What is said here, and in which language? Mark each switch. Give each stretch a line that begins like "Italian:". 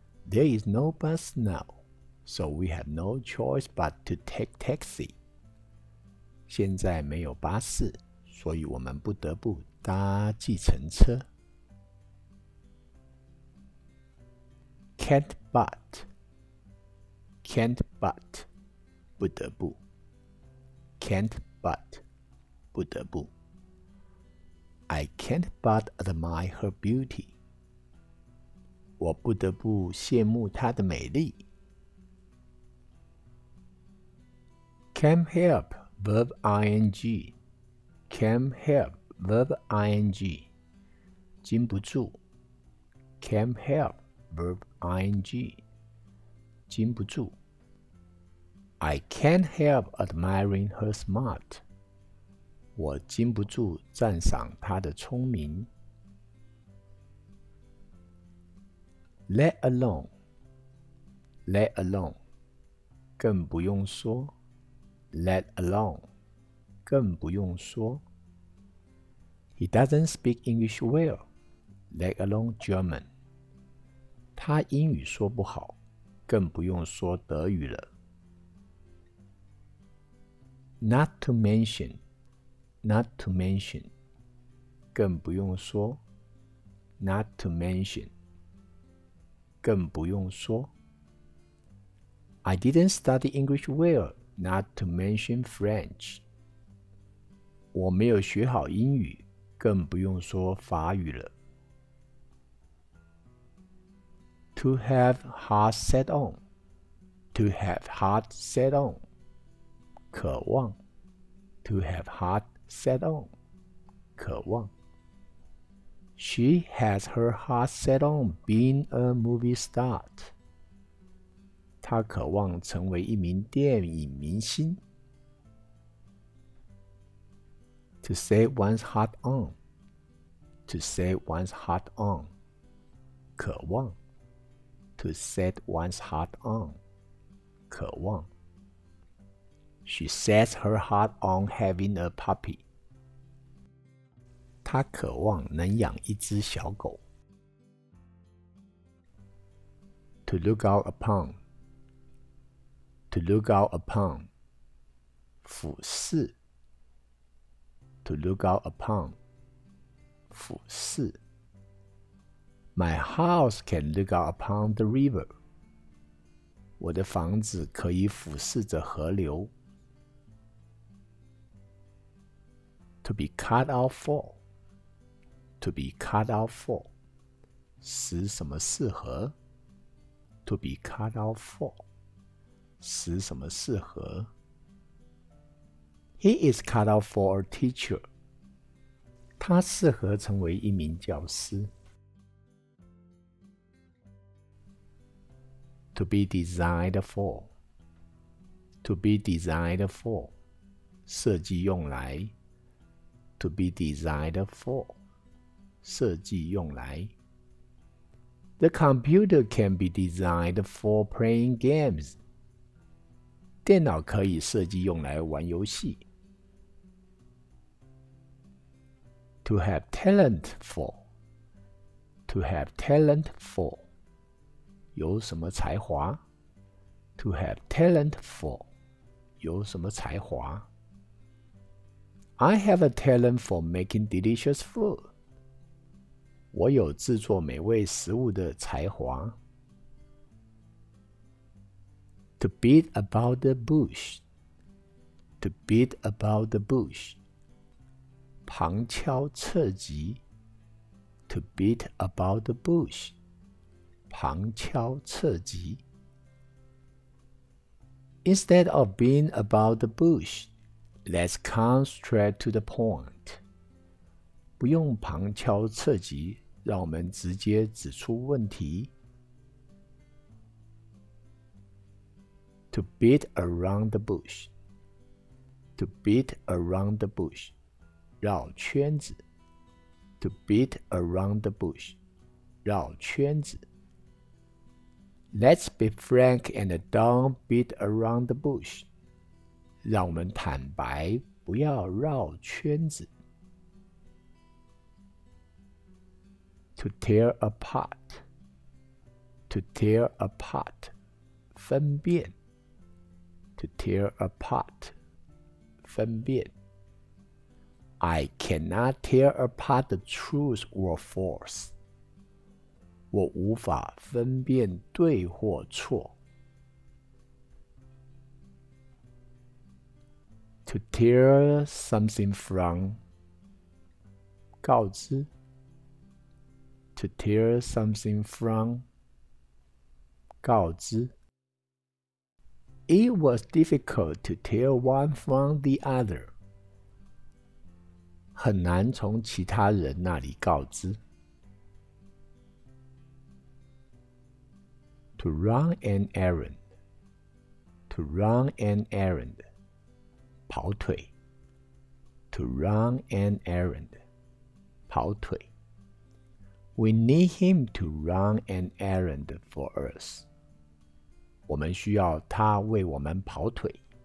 English: There is no bus now, so we have no choice but to take taxi.
Chinese: 现在没有巴士，所以我们不得不搭计程车。
English: Can't but. Can't but.
Chinese: 不得不。
English: Can't but.
Chinese: 不得不。
English: I can't but admire her beauty.
Chinese: 我不得不羡慕她的美丽。
English: Can't help verb ing. Can't help verb ing.
Chinese: 禁不住。
English: Can't help verb ing.
Chinese: 禁不住。
English: I can't help admiring her smart.
Chinese: 我禁不住赞赏她的聪明。
English: Let alone. Let alone.
Chinese: 更不用说。
English: Let alone.
Chinese: 更不用说。
English: He doesn't speak English well, let alone German.
Chinese: 他英语说不好，更不用说德语了。
English: Not to mention. Not to mention.
Chinese: 更不用说。
English: Not to mention.
Chinese: 更不用说。
English: I didn't study English well, not to mention French.
Chinese: 我没有学好英语，更不用说法语了。
English: To have heart set on. To have heart set on.
Chinese: 渴望。
English: To have heart set on.
Chinese: 渴望。
English: She has her heart set on being a movie star.
Chinese: 她渴望成为一名电影明星。
English: To set one's heart on. To set one's heart on.
Chinese: 渴望。
English: To set one's heart on.
Chinese: 渴望。
English: She sets her heart on having a puppy.
Chinese: 她渴望能养一只小狗。
English: To look out upon. To look out upon.
Chinese: 俯视。
English: To look out upon.
Chinese: 俯视。
English: My house can look out upon the river.
Chinese: 我的房子可以俯视着河流。
English: To be cut out for. To be cut out for.
Chinese: 使什么适合。
English: To be cut out for.
Chinese: 使什么适合。
English: He is cut out for a teacher.
Chinese: 他适合成为一名教师。
English: To be designed for. To be designed for.
Chinese: 设计用来。
English: To be designed for.
Chinese: 设计用来。
English: The computer can be designed for playing games.
Chinese: 电脑可以设计用来玩游戏。
English: To have talent for. To have talent for.
Chinese: 有什么才华。
English: To have talent for.
Chinese: 有什么才华。
English: I have a talent for making delicious food.
Chinese: 我有制作美味食物的才华。
English: To beat about the bush. To beat about the bush.
Chinese: 旁敲侧击。
English: To beat about the bush.
Chinese: 旁敲侧击。
English: Instead of being about the bush, let's come straight to the point.
Chinese: 不用旁敲侧击，让我们直接指出问题。
English: To beat around the bush. To beat around the bush.
Chinese: 绕圈子。
English: To beat around the bush.
Chinese: 绕圈子。
English: Let's be frank and don't beat around the bush.
Chinese: 让我们坦白，不要绕圈子。
English: To tear apart. To tear apart.
Chinese: 分辨。
English: To tear apart.
Chinese: 分辨。
English: I cannot tear apart the truth or false.
Chinese: 我无法分辨对或错。
English: To tear something from.
Chinese: 告知。
English: To tear something from.
Chinese: 告知。
English: It was difficult to tear one from the other.
Chinese: 很难从其他人那里告知。
English: To run an errand. To run an errand. 跑腿。 To run an errand. 跑腿。 We need him to run an errand for us.
Chinese: 我们需要他为我们跑腿。